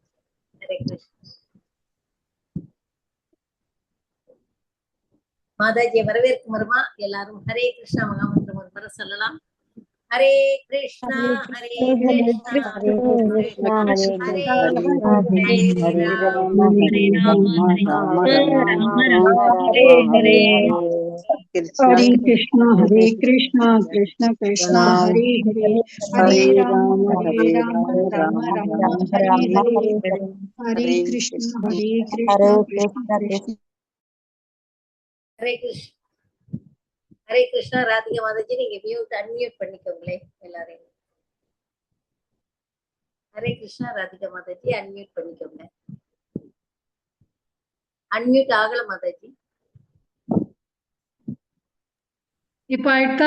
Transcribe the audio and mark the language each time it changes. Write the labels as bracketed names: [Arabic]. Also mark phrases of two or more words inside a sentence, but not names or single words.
[Tamil] ஹரே கிருஷ்ணா. மாதாஜியை வரவேற்கும் வருமா எல்லாரும் ஹரே கிருஷ்ணா மகாமந்திரம் ஒரு முறை சொல்லலாம். ஹரே கிருஷ்ணா ஹரே கிருஷ்ணா ஹரே கிருஷ்ணா ஹரே ஹரே ராம ராம ஹரே ஹரே ராம ராம ராம ராம ஹரே ராம ஹரே. ஹரே ஹரே கிருஷ்ண Hare கிருஷ்ண Krishna, ஹரே Hare கிருஷ்ண Krishna, Krishna Krishna, Hare Hare, ஹரே Hare Rama, ராம Hare ஹரே Rama, ராம Rama ராம Rama, ராம Hare ஹரே Hare, ஹரே Hare ஹரே Krishna, கிருஷ்ண Hare ஹரே Krishna, Krishna Krishna. ஹரே கிருஷ்ணா. ஹரே கிருஷ்ணா. ராதிகா மாதாஜி நீங்க [English] mute unmute [Tamil] பண்ணிக்கோங்களேன் எல்லாரையும். ஹரே கிருஷ்ணா. ராதிகா மாதாஜி அன்மியூட் பண்ணிக்கோங்க. அன்மியூட் ஆகல மாதாஜி. இப்ப ஆயிட்டா